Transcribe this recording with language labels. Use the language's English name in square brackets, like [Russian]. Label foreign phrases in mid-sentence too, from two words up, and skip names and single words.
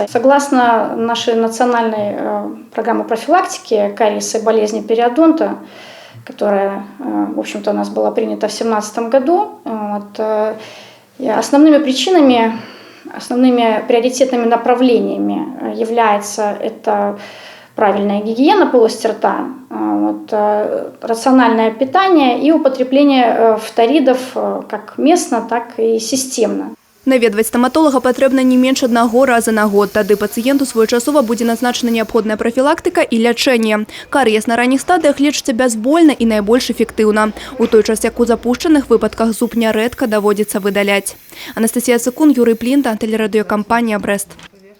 [Russian] Согласно нашей национальной программе профилактики кариеса и болезни периодонта, которая, в общем-то, у нас была принята в 2017 году, основными причинами, основными приоритетными направлениями является это правильная гигиена полости рта, рациональное питание и употребление фторидов как местно, так и системно. [Belarusian] Наведваць стоматолога патрэбна не менш 1 раза на год. Тады пацыенту своечасова будзе назначана неабходная прафілактыка і лячэнне. Карыес на ранніх стадыях лечыцца бязбольна і найбольш эфектыўна. У той час, як у запушчаных выпадках зуб нярэдка даводзіцца выдаляць. Анастасія Цыкун, Юрый Плінта, тэлерадыёкампанія «Брэст».